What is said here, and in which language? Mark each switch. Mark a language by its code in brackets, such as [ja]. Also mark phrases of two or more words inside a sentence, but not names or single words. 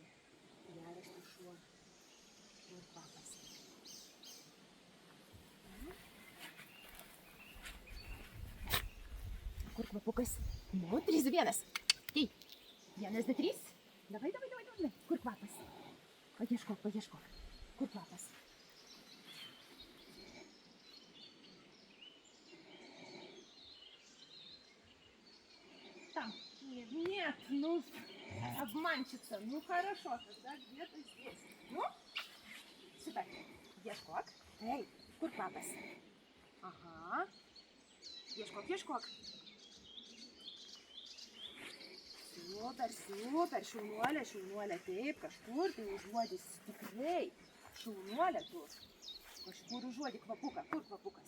[lt] Geras tu šuo. Kur kvapas? Kur kvapukas? Nu, 3, 2, 1. Taip. 1, 2, 3. Davai. Kur kvapas? Paieškok. Kur kvapas? [ru] Там. Нет, ну, обманщица. Ну, хорошо, тогда где-то здесь. Ну, сюда. Ешкок. Эй, [lt] kur kvapas? Aha. Ieškok. Super, šaunuolė, taip, kažkur tai užuodis, tikrai, šaunuolė tu, kažkur užuodi kvapuką, kur kvapukas?